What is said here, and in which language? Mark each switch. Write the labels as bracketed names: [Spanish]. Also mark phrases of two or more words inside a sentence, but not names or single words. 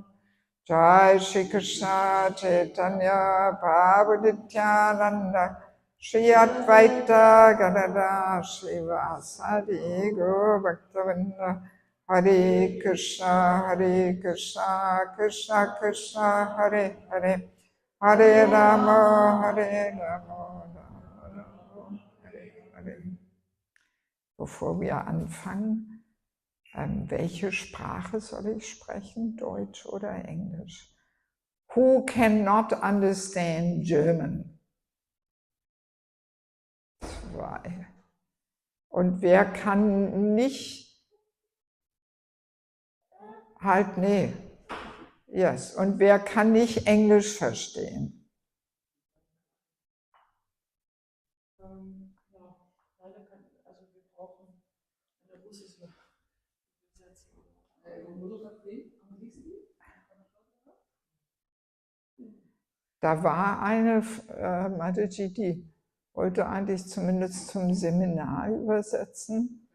[Sanskrit] Jai Shri Krishna Chaitanya Prabhu Nityananda Shri Advaita Gadada Shri Vasadi Gaur Bhaktavinda Hare Krishna Krishna Krishna Hare Hare Hare Rama Rama Hare Hare. [German] Bevor wir anfangen, welche Sprache soll ich sprechen, Deutsch oder Englisch? [English] Who cannot understand German? [German] 2. Und wer kann nicht, nee. [English] Yes. [German] Und wer kann nicht Englisch verstehen? Da war eine Mataji, die wollte eigentlich zumindest zum Seminar übersetzen.